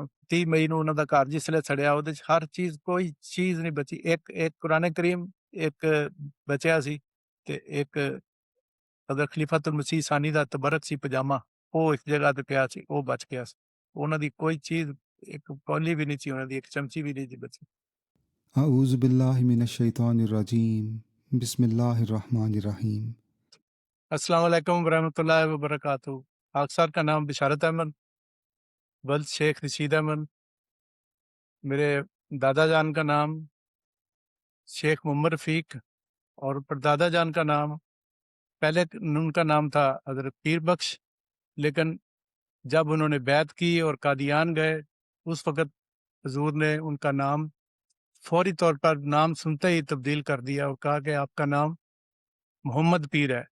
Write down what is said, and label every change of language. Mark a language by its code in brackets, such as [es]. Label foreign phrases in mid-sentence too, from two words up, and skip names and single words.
[pa] 30 ਮਈ ਨੂੰ ਉਹਨਾਂ ਦਾ ਘਰ ਜਿਸਲੇ ਸੜਿਆ, ਉਹਦੇ 'ਚ ਹਰ ਚੀਜ਼, ਕੋਈ ਚੀਜ਼ ਨਹੀਂ ਬਚੀ। ਇੱਕ ਕੁਰਾਨ ਕਰੀਮ ਇੱਕ ਬਚਿਆ ਸੀ ਤੇ ਇੱਕ ਹਜ਼ਰਤ ਖਲੀਫਤੁਲ ਮਸੀਹ ਸਾਨੀ ਦਾ ਤਬਰਕ ਸੀ ਪਜਾਮਾ, ਉਹ ਇੱਕ ਜਗ੍ਹਾ ਤੇ ਪਿਆ ਸੀ, ਉਹ ਬਚ ਗਿਆ ਸੀ। ਉਹਨਾਂ ਦੀ ਕੋਈ ਚੀਜ਼, ਇੱਕ ਕੌਲੀ ਵੀ ਨਹੀਂ ਸੀ ਉਹਨਾਂ ਦੀ, ਇੱਕ ਚਮਚੀ ਵੀ ਨਹੀਂ ਸੀ ਬਚੀ। [ar] أعوذ بالله من الشيطان الرجيم بسم الله الرحمن الرحيم. السلام عليكم ورحمة الله وبركاته. [ur] آگ سر کا نام بشارت احمد، ولد شیخ رشید احمد. میرے دادا جان کا نام شیخ محمد رفیق اور پردادا جان کا نام، پہلے ان کا نام تھا حضرت پیر بخش، لیکن جب انہوں نے بیعت کی اور قادیان گئے، اس وقت حضور نے ان کا نام فوری طور پر نام سنتے ہی تبدیل کر دیا اور کہا کہ آپ کا نام محمد پیر ہے.